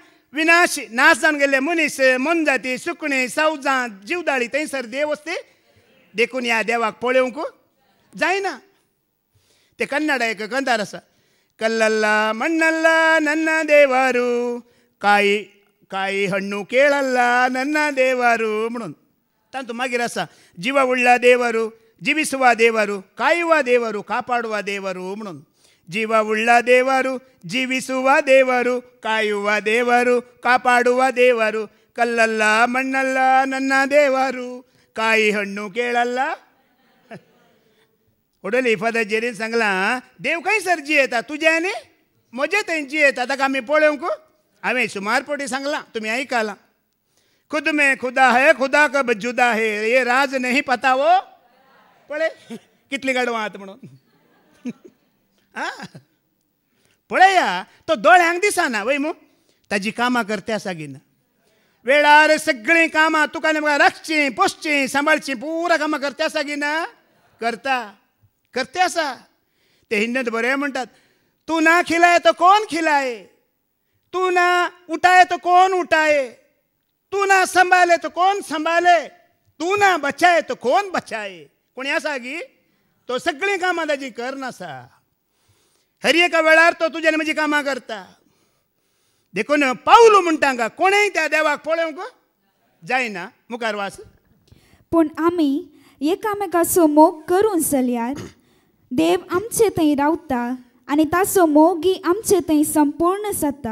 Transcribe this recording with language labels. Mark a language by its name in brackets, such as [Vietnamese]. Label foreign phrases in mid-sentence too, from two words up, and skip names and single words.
[Konkani] विनाशी नाश जावन गेल्ले मनीस, मनजाती, सुकणीं, सावजां, जीवदाळी थंयसर देव वस्ती. देखून ह्या देवाक पळोवंक जायना. ते कन्नड एक कंदार आसा. [Kannada] ಕಲ್ಲಲ್ಲ ಮಣ್ಣಲ್ಲ ನನ್ನ ದೇವರು ಕಾಯಿ हಣ್ಣು ಕೇಳಲ್ಲ ನನ್ನ ದೇವರು म्हणून. [Konkani] तांतू मागीर आसा [Kannada] ಜೀವ ಉಳ್ಳ ದೇವರು, ಜೀವಿಸುವ ದೇವರು, ಕಾಯುವ ದೇವರು, ಕಾಪಾಡುವ ದೇವರು म्हणून. ಜೀವ ಉಳ್ಳ ದೇವರು, ಜೀವಿಸುವ ದೇವರು, ಕಾಯುವ ದೇವರು, ಕಾಪಾಡುವ ದೇವರು, ಕಲ್ಲಲ್ಲ ಮಣ್ಣಲ್ಲ ನನ್ನ ದೇವರು, ಕಾಯಿ ಹಣ್ಣು ಕೇಳಲ್ಲ. [Konkani] ओडली फादर जेरीन सांगला देव खंय सर जियेता तुझ्या आनी म्हजे थंय जियेता. ताका आमी पळोवंक हांवें सुमार पोटी सांगला, तुमी आयकला. [Hindi] खुद में खुदा है, खुदा कब जुदा है, ये राज नहीं पता वो [Konkani] पळय कितली गाडवां आहात म्हणून. पळया तो दोळ्यांक दिसना वय मू, ताजी कामां करत्या सागिना. वेळार सगळीं कामां तुका म्हाका राखचीं पोसचीं सांबाळचीं पुरा कामां करत्या सागिना करता करते असा. ते हिंदीत बरे म्हणटात, [Hindi] तू ना खिलाए तो कौन खिलाए, तू ना उठाए तो कौन उठाए, तू ना संभाले तो कौन संभाले, तू ना बचाए तो कौन बचाए. [Konkani] कोणी असा की तो सगळी कामां ताजी करनासा. हर एका वेळार तो तुज्यान म्हजी कामां करता. देखून पावलू म्हणटा कोणेय त्या देवाक पळोवंक जायना. मुखार वास. पूण आमी एकामेकाचो मोग करून चलयार देव आमचे थंय रावता आनी ताचो मोगी आमचे थंय संपूर्ण जाता.